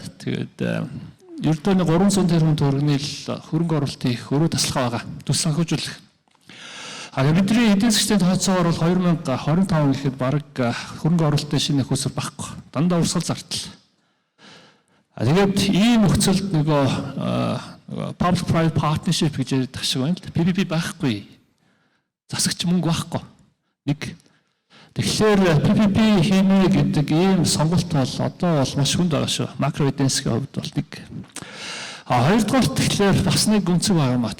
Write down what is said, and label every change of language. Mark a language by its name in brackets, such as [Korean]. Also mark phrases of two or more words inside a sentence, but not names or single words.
[Mongolian] Тэгээд ердөө нэг 300 тэрбум төгрөгийн хөрөнгө оруулалт хийх өрөө таслах байгаа. Төс санхүүжүүлэх. Бидний эдийн засгийн тооцоогоор бол 2025 гэхэд бараг хөрөнгө оруулалтын шинэ хөсөр багхгүй. Дандаа урсгал зартал. Тэгээд ийм нөхцөлд нөгөө [English] public private partnership [Mongolian] гэж ярьдаг шиг байна л. PPP байхгүй. Засагч мөнгө байхгүй. Нэг. Тэгэхээр PPP хийнэ гэдэг ийм сонголт бол одоо бол маш хүнд байгаа шүү. Макро эдийн засгийн хувьд бол нэг. Хоёрдугаар тэгэхээр бас нэг гүнзэг байгаа юм а.